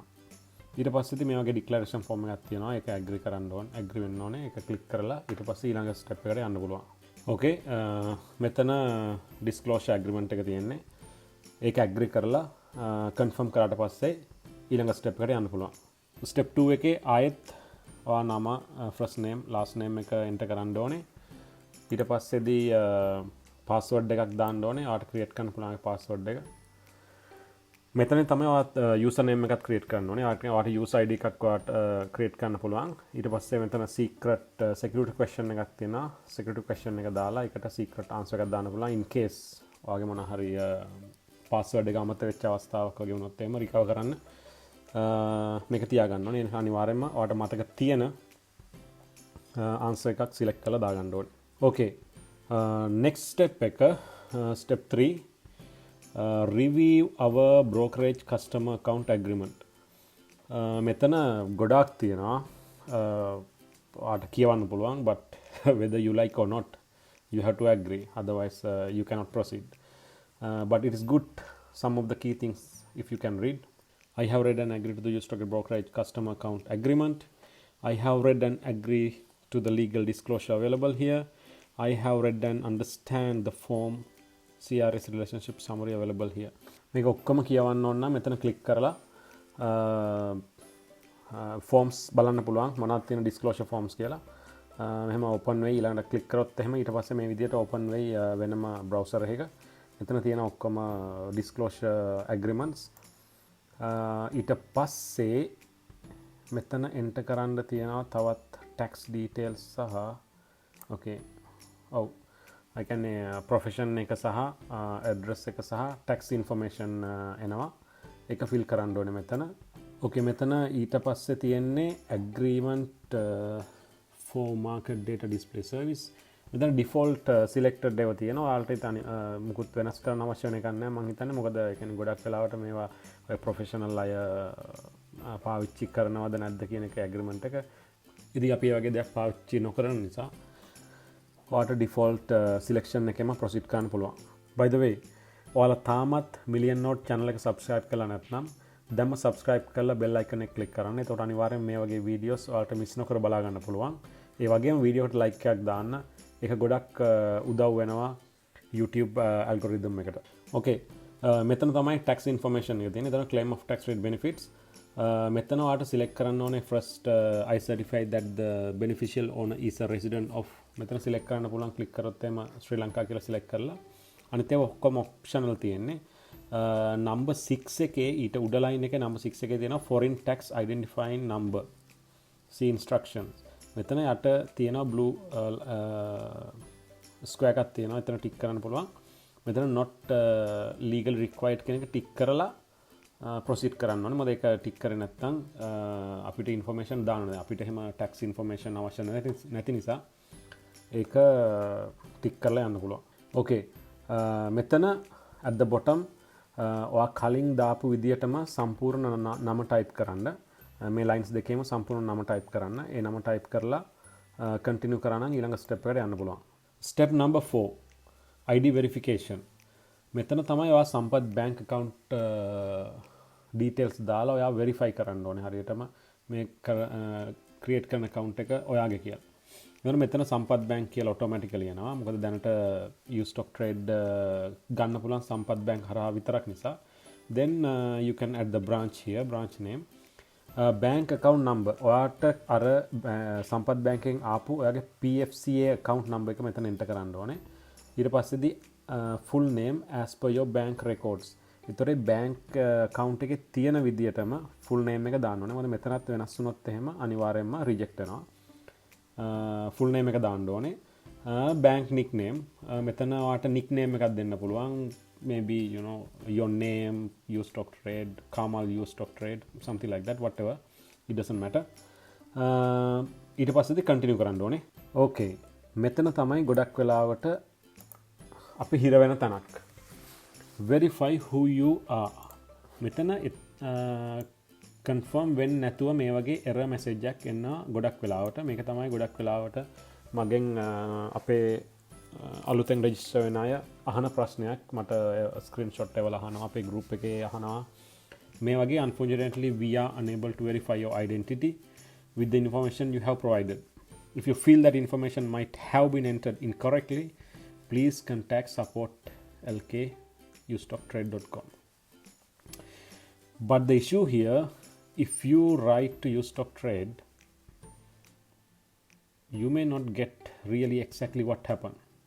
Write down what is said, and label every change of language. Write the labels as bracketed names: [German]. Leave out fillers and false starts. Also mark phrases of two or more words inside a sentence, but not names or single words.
[Sinhala] ඊට පස්සේ මේ වගේ [English] declaration form [Sinhala] එකක් තියෙනවා. ඒක agree කරන්න ඕනේ. agree වෙන්න ඕනේ. ඒක click කරලා ඊට පස්සේ ඊළඟ step එකට යන්න පුළුවන්. Okay, මෙතන [English] disclosure agreement [Sinhala] එක තියෙන්නේ. ඒක agree කරලා confirm කරාට පස්සේ ඊළඟ step එකට යන්න පුළුවන්. step 2 එකේ ආයෙත් ඔයා නම [English] first name last name [Sinhala] එක enter කරන්න ඕනේ. ඊට පස්සේදී password එකක් දාන්න ඕනේ. ඔයාට create කරන්න පුළුවන් password එක. මෙතන තමයි ඔයාත් [English] user name [Sinhala] එකක් create කරන්න ඕනේ. ඔයාට [English] user ID [Sinhala] එකක් ඔයාට create කරන්න පුළුවන්. ඊට පස්සේ මෙතන [English] secret security question [Sinhala] එකක් තියෙනවා. [English] security question [Sinhala] එක දාලා ඒකට [English] secret answer [Sinhala] එකක් දාන්න පුළුවන් [English] in case [Sinhala] ඔයාගේ මොන හරි password එක අමතක වෙච්ච අවස්ථාවක් වගේ වුණොත් එහෙම recover කරන්න මේක තියාගන්න ඕනේ. අනිවාර්යයෙන්ම ඔයාට මතක තියෙන answer එකක් select කරලා දාගන්න ඕනේ. Okay. [English] Next step එක step 3 review our brokerage customer account agreement. [Sinhala] මෙතන ගොඩාක් තියෙනවා. ඔයාට කියවන්න පුළුවන් [English] but whether you like or not you have to agree, otherwise you cannot proceed. But it is good some of the key things if you can read. I have read and agreed to the Ustocktrade brokerage customer account agreement. I have read and agree to the legal disclosure available here. I have read and understand the form CRS relationship summary available here. [Sinhala] මේක ඔක්කොම කියවන්න ඕන නම් මෙතන ක්ලික් කරලා ෆෝම්ස් බලන්න පුළුවන් මොනවද තියෙන [English] disclosure forms [Sinhala] කියලා. මෙහෙම ඕපන් වෙයි. ඊළඟට ක්ලික් කරොත් එහෙම ඊට පස්සේ මේ විදිහට ඕපන් වෙයි වෙනම බ්‍රවුසර් එකක. මෙතන තියෙන ඔක්කොම [English] disclosure agreements. [Sinhala] ඊට පස්සේ මෙතන එන්ටර් කරන්න තියෙනවා තවත් [English] tax details [Sinhala] සහ ඕකේ ඔව් I කියන්නේ ප්‍රොෆෙෂන් එක සහ ඇඩ්‍රස් එක සහ [English] tax information [Sinhala] එනවා. ඒක ෆිල් කරන්න ඕනේ මෙතන. ඕකේ මෙතන ඊට පස්සේ තියෙන්නේ [English] agreement for market data display service. [Sinhala] මෙතන [English] default selected [Sinhala] ඒවා තියෙනවා. ඔයාලට මුකුත් වෙනස් කරන්න අවශ්‍ය වෙන එකක් නැහැ මම හිතන්නේ. මොකද ඒ කියන්නේ ගොඩක් වෙලාවට මේවා ඔය ප්‍රොෆෙෂනල් අය පාවිච්චි කරනවද නැද්ද කියන එක ඇග්‍රීමන්ට් එක. ඉතින් අපි වගේ දෙයක් පාවිච්චි නොකරන නිසා ඔයාලට [English] default selection [Sinhala] එකෙම ප්‍රොසීඩ් කරන්න පුළුවන්. [English] by the way [Sinhala] ඔයාලා තාමත් මිලියන් නෝට් channel එක subscribe කරලා නැත්නම් දැන්ම subscribe කරලා [English] bell icon [Sinhala] එක click කරන්න. එතකොට අනිවාර්යෙන් මේ වගේ videos ඔයාලට miss නොකර බලා ගන්න පුළුවන්. ඒ වගේම වීඩියෝ එකට like එකක් දාන්න. ඒක ගොඩක් උදව් වෙනවා YouTube algorithm එකට. okay මෙතන තමයි [English] tax information [Sinhala] එක තියෙන්නේ. එතන [English] claim of tax rate benefits. [Sinhala] මෙතන ඔයාලට select කරන්න ඕනේ [English] first I certify that the beneficial owner is a resident of. [Sinhala] මෙතන select කරන්න පුළුවන් click කරොත් එම ශ්‍රී ලංකා කියලා select කරලා අනිත් ඒවා ඔක්කොම optional තියෙන්නේ. [English] number 6 [Sinhala] එකේ ඊට උඩ line එකේ [English] number 6 [Sinhala] එකේ තියෙනවා [English] foreign tax identifying number. see instructions. [Sinhala] මෙතන යට තියෙනවා blue square එකක් තියෙනවා. එතන tick කරන්න පුළුවන්. මෙතන [English] not legal required [Sinhala] කියන එක tick කරලා proceed කරන්න ඕනේ. මොකද ඒක tick කරේ නැත්නම් අපිට information දාන්න ඕනේ. අපිට එහෙම tax information අවශ්‍ය නැති නිසා ඒක tick කරලා යන්න පුළුවන්. okay මෙතන [English] at the bottom [Sinhala] ඔයා කලින් දාපු විදියටම සම්පූර්ණ නම type කරන්න. මේ lines දෙකේම සම්පූර්ණ නම type කරන්න. ඒ නම type කරලා continue කරා නම් ඊළඟ step එකට යන්න පුළුවන්. [English] step number 4 ID verification. [Sinhala] මෙතන තමයි ඔයා සම්පත් [English] bank account details [Sinhala] දාලා ඔයා verify කරන්න ඕනේ හරියටම මේ create කරන account එක ඔයාගේ කියලා. එතන මෙතන සම්පත් bank කියලා automatically යනවා. මොකද දැනට Ustocktrade ගන්න පුළුවන් සම්පත් bank හරහා විතරක් නිසා. [English] then you can add the branch here, branch name. bank account number. [Sinhala] ඔයාට අර සම්පත් bank එකෙන් ආපු ඔයාගේ PFCA [English] account number [Sinhala] එක මෙතන enter කරන්න ඕනේ. ඊට පස්සේදී [English] full name as per your bank records. [Sinhala] ඒතරේ [English] bank account [Sinhala] එකේ තියෙන විදියටම [English] full name [Sinhala] එක දාන්න ඕනේ. මොකද මෙතනත් වෙනස් වුණොත් එහෙම අනිවාර්යයෙන්ම reject වෙනවා. [English] full name [Sinhala] එක දාන්න ඕනේ. [English] bank nickname. [Sinhala] මෙතන ඔයාට nickname එකක් දෙන්න පුළුවන්. [English] maybe you know your name, Ustocktrade, Kamal Ustocktrade, something like that, whatever. It doesn't matter. [Sinhala] ඊට පස්සේදී continue කරන්න ඕනේ. okay මෙතන තමයි ගොඩක් වෙලාවට අපි හිර වෙන තැනක්. [English] verify who you are. [Sinhala] මෙතන confirm when නැතුව මේ වගේ [English] error message [Sinhala] එකක් එනවා ගොඩක් වෙලාවට. මේක තමයි ගොඩක් වෙලාවට මගෙන් අපේ අලුතෙන් රෙජිස්ටර් වෙන අය අහන ප්‍රශ්නයක්. මට ස්ක්‍රීන්ෂොට් එකවල අහනවා, අපේ group එකේ අහනවා මේ වගේ [English] unfortunately we are unable to verify your identity with the information you have provided. If you feel that information might have been entered incorrectly, please contact support@ustocktrade.com. But the issue here, if you write to Ustocktrade, you may not get really exactly what happened.